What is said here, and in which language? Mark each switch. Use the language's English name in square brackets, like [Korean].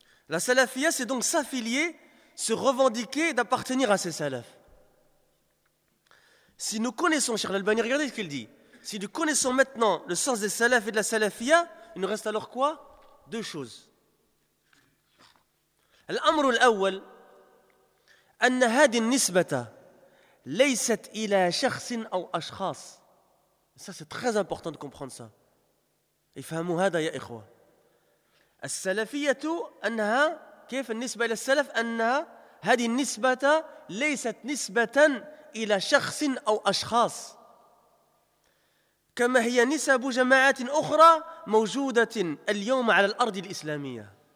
[French] La salafia, c'est donc s'affilier, se revendiquer d'appartenir à ces salafs. Si nous connaissons, Cheikh Al-Albani, regardez ce qu'il dit. Si nous connaissons maintenant le sens des salaf et de la salafia, il nous reste alors quoi ? Deux choses. [Arabic] الأمر الأول أن هذه النسبة ليست إلى شخص أو أشخاص. [French] Ça c'est très important de comprendre ça. [Arabic] افهموا هذا يا إخوة. السلفية أنها كيف النسبة إلى السلف أنها هذه النسبة ليست نسبة إلى شخص أو أشخاص. كما هي نسب جماعات أخرى موجودة اليوم على الأرض الإسلامية.